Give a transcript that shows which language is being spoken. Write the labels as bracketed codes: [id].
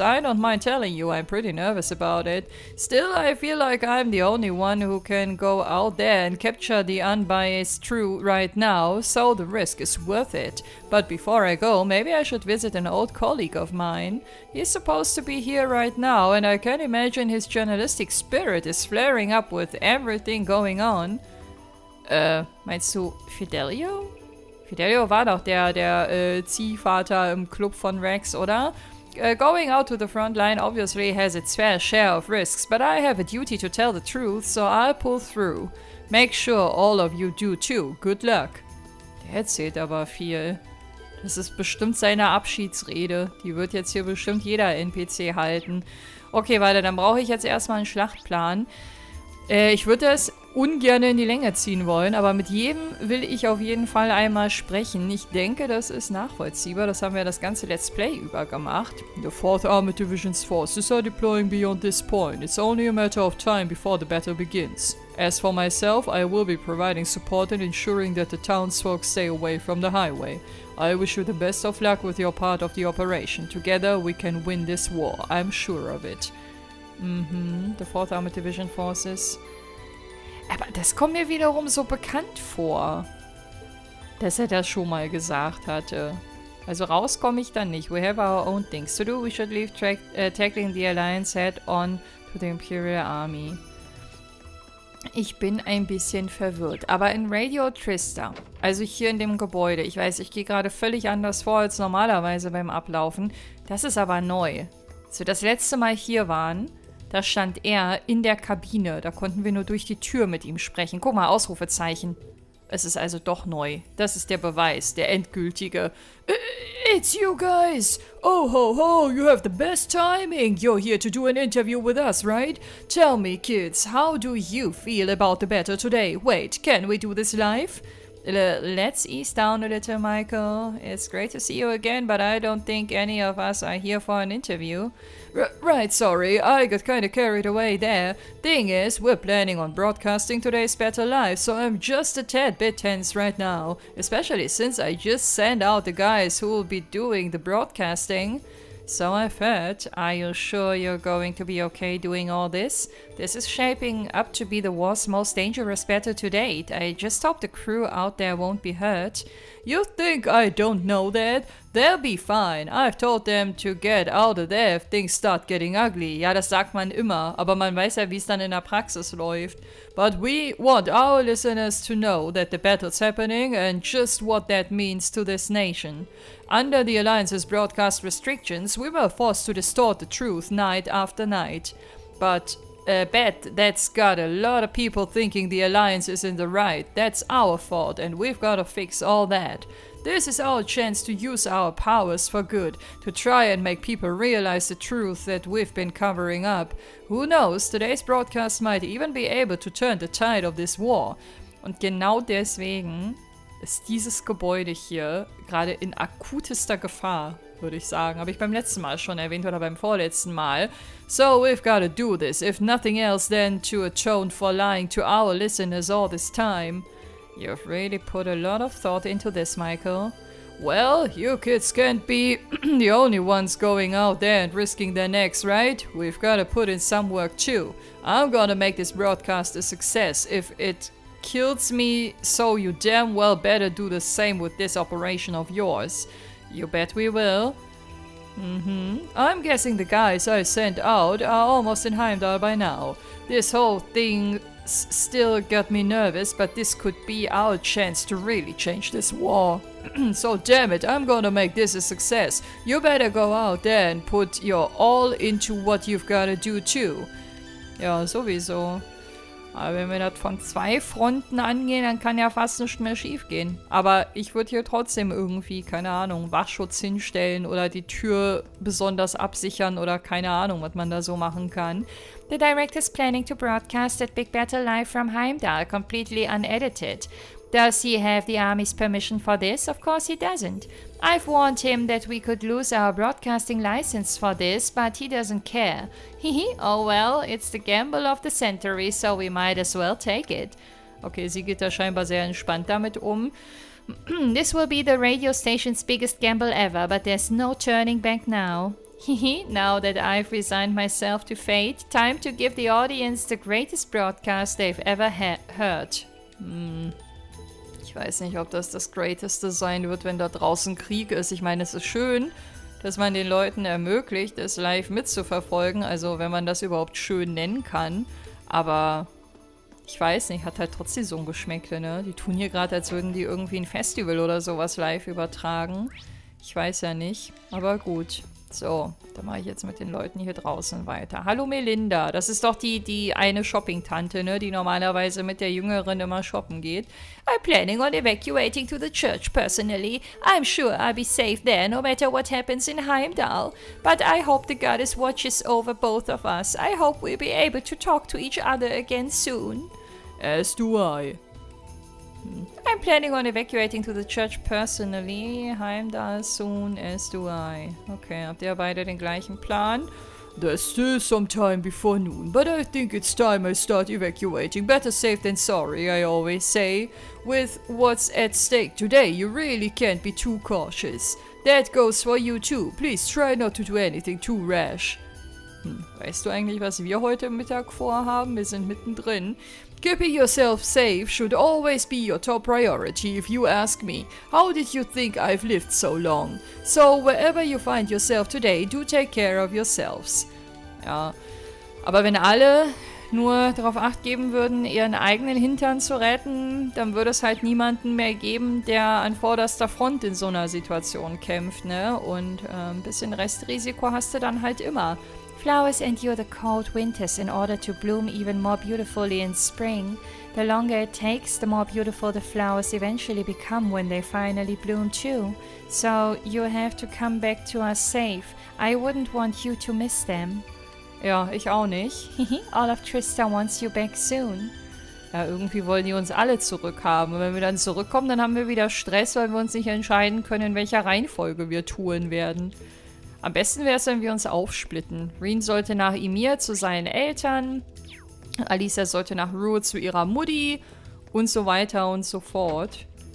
[en] I don't mind telling you, I'm pretty nervous about it. Still, I feel like I'm the only one who can go out there and capture the unbiased truth right now, so the risk is worth it. But before I go, maybe I should visit an old colleague of mine. He's supposed to be here right now, and I can imagine his journalistic spirit is flaring up with everything going on. [de] Meinst du Fidelio? Fidelio war doch der Ziehvater im Club von Rex, oder? [en] Going out to the front line obviously has its fair share of risks, but I have a duty to tell the truth, so I'll pull through. Make sure all of you do too. Good luck. [de] Der erzählt aber viel. Das ist bestimmt seine Abschiedsrede. Die wird jetzt hier bestimmt jeder NPC halten. Okay, warte, dann brauche ich jetzt erstmal einen Schlachtplan. Ich würde das ungern in die Länge ziehen wollen, aber mit jedem will ich auf jeden Fall einmal sprechen. Ich denke, das ist nachvollziehbar. Das haben wir das ganze Let's Play über gemacht. [en] The 4th Armored Division's forces are deploying beyond this point. It's only a matter of time before the battle begins. As for myself, I will be providing support and ensuring that the townsfolk stay away from the highway. I wish you the best of luck with your part of the operation. Together we can win this war. I'm sure of it. The 4th Armored Division Forces. [de] Aber das kommt mir wiederum so bekannt vor, dass er das schon mal gesagt hatte. Also raus komme ich dann nicht. [en] We have our own things to do. We should leave tackling the Alliance head on to the Imperial Army. [de] Ich bin ein bisschen verwirrt. Aber in Radio Trista, also hier in dem Gebäude, ich weiß, ich gehe gerade völlig anders vor als normalerweise beim Ablaufen. Das ist aber neu. Als wir das letzte Mal hier waren, da stand er in der Kabine. Da konnten wir nur durch die Tür mit ihm sprechen. Guck mal, Ausrufezeichen. Es ist also doch neu. Das ist der Beweis, der endgültige. [en] It's you guys! Oh ho ho, you have the best timing! You're here to do an interview with us, right? Tell me, kids, how do you feel about the battle today? Wait, can we do this live? Let's ease down a little, Michael. It's great to see you again, but I don't think any of us are here for an interview. Right, sorry, I got kinda carried away there. Thing is, we're planning on broadcasting today's battle live, so I'm just a tad bit tense right now. Especially since I just sent out the guys who will be doing the broadcasting. So I've heard. Are you sure you're going to be okay doing all this? This is shaping up to be the war's most dangerous battle to date. I just hope the crew out there won't be hurt. You think I don't know that? They'll be fine. I've told them to get out of there if things start getting ugly. [de] Ja, das sagt man immer, aber man weiß ja, wie es dann in der Praxis läuft. [en] But we want our listeners to know that the battle's happening and just what that means to this nation. Under the Alliance's broadcast restrictions, we were forced to distort the truth night after night. But bet that's got a lot of people thinking the Alliance is in the right. That's our fault, and we've got to fix all that. This is our chance to use our powers for good, to try and make people realize the truth that we've been covering up. Who knows, today's broadcast might even be able to turn the tide of this war. [de] Und genau deswegen ist dieses Gebäude hier gerade in akutester Gefahr, würde ich sagen. Habe ich beim letzten Mal schon erwähnt oder beim vorletzten Mal. [en] So we've got to do this, if nothing else than to atone for lying to our listeners all this time. You've really put a lot of thought into this, Michael. Well, you kids can't be the only ones going out there and risking their necks, right? We've got to put in some work too. I'm gonna make this broadcast a success. If it kills me, so you damn well better do the same with this operation of yours. You bet we will. I'm guessing the guys I sent out are almost in Heimdall by now. This whole thing still got me nervous, but this could be our chance to really change this war. So damn it, I'm gonna make this a success. You better go out there and put your all into what you've gotta do too. [de] Ja, sowieso. Aber wenn wir das von 2 Fronten angehen, dann kann ja fast nichts mehr schief gehen. Aber ich würde hier trotzdem irgendwie, keine Ahnung, Wachschutz hinstellen oder die Tür besonders absichern oder keine Ahnung, was man da so machen kann. [en] The director is planning to broadcast that big battle live from Heimdall, completely unedited. Does he have the army's permission for this? Of course he doesn't. I've warned him that we could lose our broadcasting license for this, but he doesn't care. Hehe, oh well, it's the gamble of the century, so we might as well take it. [de] Okay, sie geht da scheinbar sehr entspannt damit um. [en] This will be the radio station's biggest gamble ever, but there's no turning back now. Hehe, now that I've resigned myself to fate, time to give the audience the greatest broadcast they've ever heard. [de] Ich weiß nicht, ob das das Greateste sein wird, wenn da draußen Krieg ist. Ich meine, es ist schön, dass man den Leuten ermöglicht, es live mitzuverfolgen. Also, wenn man das überhaupt schön nennen kann. Aber Ich weiß nicht, hat halt trotzdem so ein Geschmäckle, ne? Die tun hier gerade, als würden die irgendwie ein Festival oder sowas live übertragen. Ich weiß ja nicht, aber gut. So, dann mache ich jetzt mit den Leuten hier draußen weiter. Hallo Melinda, das ist doch die eine Shopping-Tante, ne, die normalerweise mit der Jüngeren immer shoppen geht. [en] I'm planning on evacuating to the church personally. I'm sure I'll be safe there no matter what happens in Heimdall. But I hope the goddess watches over both of us. I hope we'll be able to talk to each other again soon. As do I. I'm planning on evacuating to the church personally. Heimdall soon, as do I. [de] Okay, habt ihr beide den gleichen Plan? [en] There's still some time before noon, but I think it's time I start evacuating. Better safe than sorry, I always say. With what's at stake today, you really can't be too cautious. That goes for you too. Please try not to do anything too rash. [de] Weißt du eigentlich, was wir heute Mittag vorhaben? Wir sind mittendrin. [en] Keeping yourself safe should always be your top priority if you ask me. How did you think I've lived so long? So, wherever you find yourself today, do take care of yourselves. [de] Ja, aber wenn alle nur darauf Acht geben würden, ihren eigenen Hintern zu retten, dann würde es halt niemanden mehr geben, der an vorderster Front in so einer Situation kämpft, ne? Und ein bisschen Restrisiko hast du dann halt immer. [en] Flowers endure the cold winters in order to bloom even more beautifully in spring. The longer it takes, the more beautiful the flowers eventually become when they finally bloom too. So you have to come back to us safe. I wouldn't want you to miss them. [de] Ja, ich auch nicht. [en] All of Trista wants you back soon. [de] Ja, irgendwie wollen die uns alle zurückhaben. Und wenn wir dann zurückkommen, dann haben wir wieder Stress, weil wir uns nicht entscheiden können, in welcher Reihenfolge wir touren werden. Am besten wäre es, wenn wir uns aufsplitten. Reen sollte nach Ymir zu seinen Eltern, Alisa sollte nach Rue zu ihrer Mutti und so weiter und so fort.